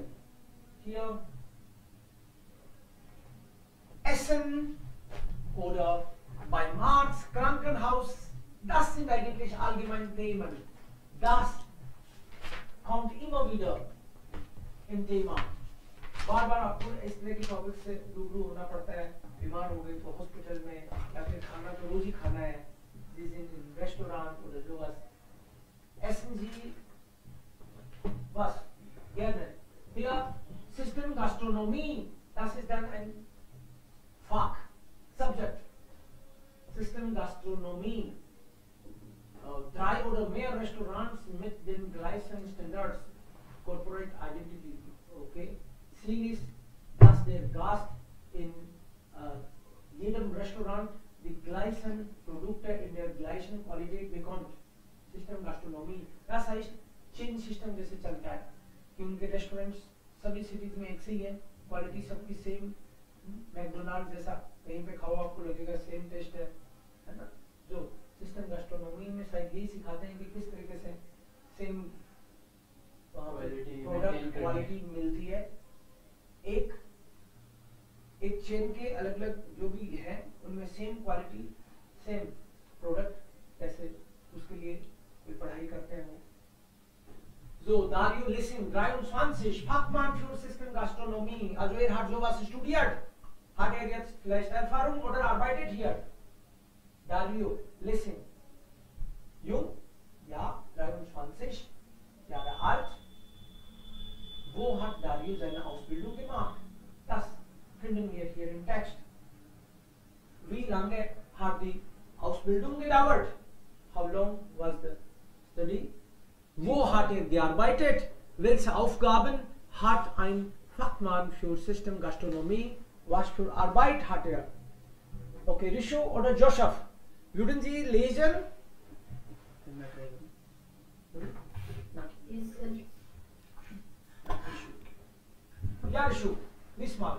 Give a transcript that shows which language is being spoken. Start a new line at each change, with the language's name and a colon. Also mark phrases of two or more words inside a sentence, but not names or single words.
German: Hier Essen oder beim Arzt, Krankenhaus, das sind eigentlich allgemeine Themen. Das kommt immer wieder im Thema.
Hindi: बार बार आपको इस तरह के टॉपिक से रूबरू होना पड़ता है. बीमार हो गए तो हॉस्पिटल में, या फिर खाना तो रोज ही खाना है, जिस दिन रेस्टोरेंट
German: oder sowas. Essen Sie was? Gerne. Hier Systemgastronomie, das ist dann ein Fach, Subject. Systemgastronomie. 3 oder mehr Restaurants mit den gleichen Standards,
English: Corporate Identity.
German: Okay? Ziel ist, dass der Gast in jedem Restaurant die gleichen Produkte in der gleichen Qualität bekommt. System Gastronomie. Das heißt,
English: chain system
Hindi: जैसे चलता है कि उनके रेस्टोरेंट्स सभी सिटीज में एक से ही है, क्वालिटी सबकी सेम, मैकडोनाल्ड जैसा कहीं पे खाओ आपको लगेगा
English: same taste
Hindi: है ना. जो
German: System Gastronomie
Hindi: में शायद यही सिखाते हैं कि किस तरीके से
English: same product quality
Hindi: मिलती है. एक चेन के अलग अलग जो भी है उनमें
English: same quality same product
Hindi: कैसे, उसके लिए कोई पढ़ाई करते हैं.
German: So, Dario, listen, 23, Fachmann für Systemgastronomie. Also er hat sowas studiert. Hat er jetzt vielleicht Erfahrung oder arbeitet hier? Dario, listen. Jung, ja, 23 Jahre alt. Wo hat Dario seine Ausbildung gemacht? Das finden wir hier im Text. Wie lange hat die Ausbildung gedauert?
English: How long was the study?
German: Wo hat er gearbeitet? Welche Aufgaben hat ein Fachmann für Systemgastronomie? Was für Arbeit hat er? Okay, Rishu oder Joseph? Würden Sie lesen? Ja, Rishu, lies mal.